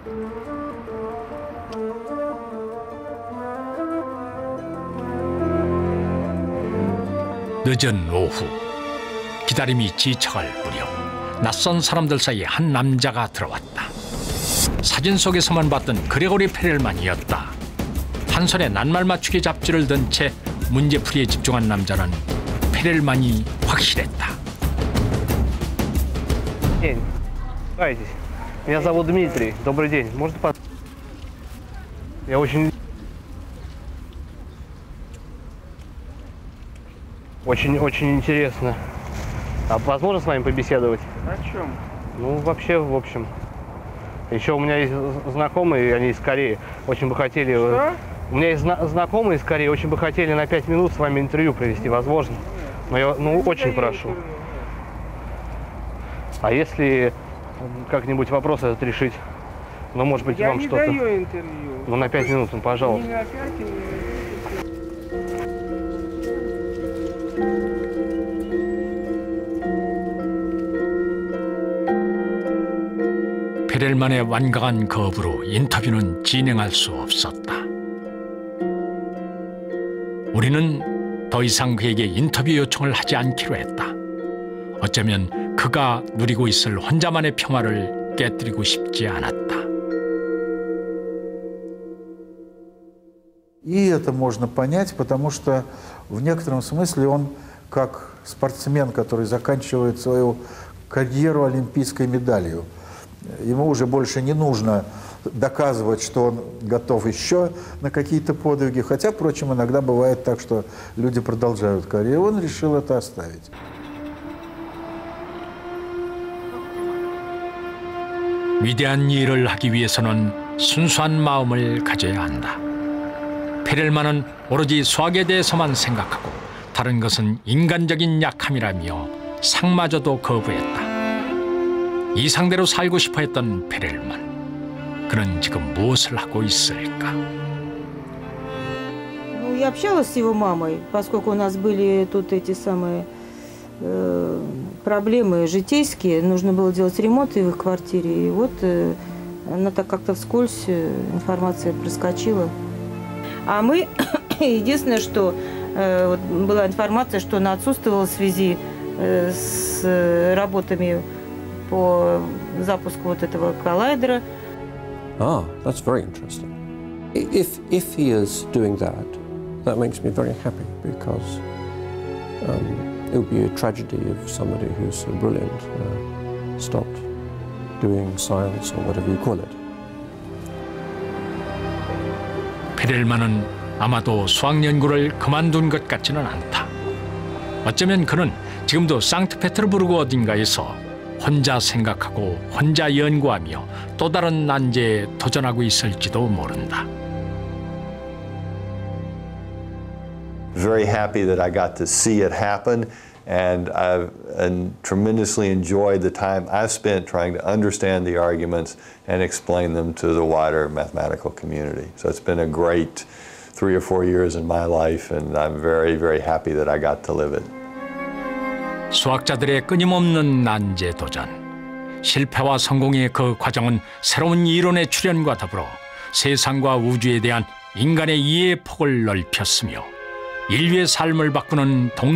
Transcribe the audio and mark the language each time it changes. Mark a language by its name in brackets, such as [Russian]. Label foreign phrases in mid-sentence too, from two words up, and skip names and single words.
[Korean] 늦은 오후, 기다림이 지쳐갈 무렵 낯선 사람들 사이에 한 남자가 들어왔다. 사진 속에서만 봤던 그레고리 페렐만이었다. 한 손에 낱말 맞추기 잡지를 든 채 문제풀이에 집중한 남자는 페렐만이 확실했다. [Russian] Меня зовут Дмитрий. Добрый день. Можно Я очень интересно. А возможно с вами побеседовать? О чем? Ну, вообще, в общем. Еще у меня есть знакомые, они из Кореи, очень бы хотели... Что? У меня есть знакомые из Кореи, очень бы хотели на 5 минут с вами интервью провести, возможно? Но я, очень прошу. А если как-нибудь вопрос этот решить? Ну, может быть, вам что-то... Я не даю интервью. Ну, на 5 минут, ну, пожалуйста. Не на 5 минут. [Korean] 페렐만의 완강한 거부로 인터뷰는 진행할 수 없었다. 우리는 더 이상 그에게 인터뷰 요청을 하지 않기로 했다. 어쩌면 그가 누리고 있을 혼자만의 평화를 깨뜨리고 싶지 않았다. [Russian] И это можно понять, потому что в некотором смысле он как спортсмен, который заканчивает свою карьеру олимпийской медалью. Ему уже больше не нужно доказывать, что он готов еще на какие-то подвиги. Хотя, впрочем, иногда бывает так, что люди продолжают карьеру. Он решил это оставить. [Korean] 위대한 일을 하기 위해서는 순수한 마음을 가져야 한다. 페렐만은 오로지 수학에 대해서만 생각하고 다른 것은 인간적인 약함이라며 상마저도 거부했다. 이 상대로 살고 싶어 했던 페렐만. 그는 지금 무엇을 하고 있을까? [Russian] Ну, я общалась с его мамой, поскольку у нас были тут эти самые проблемы житейские. Нужно было делать ремонт в их квартире. И вот она так как-то вскользь, информация проскочила. А мы, единственное, что вот была информация, что она отсутствовала в связи с работами по запуску вот этого коллайдера. [English] Ah, that's very interesting. If he is doing that, that makes me very happy because it would be a tragedy if somebody who's so brilliant stopped doing science or whatever you call it. [Korean] 페렐만은 아마도 수학 연구를 그만둔 것 같지는 않다. 어쩌면 그는 지금도 상트페테르부르크 어딘가에서 혼자 생각하고 혼자 연구하며 또 다른 난제에 도전하고 있을지도 모른다. [English] Very happy that I got to see it happen, and I've tremendously enjoyed the time I've spent trying to understand the arguments and explain them to the wider mathematical community. So it's been a great 3 or 4 years in my life, and I'm very, very happy that I got to live it. [Korean] 수학자들의 끊임없는 난제 도전. 실패와 성공의 그 과정은 새로운 이론의 출현과 더불어 세상과 우주에 대한 인간의 이해의 폭을 넓혔으며 인류의 삶을 바꾸는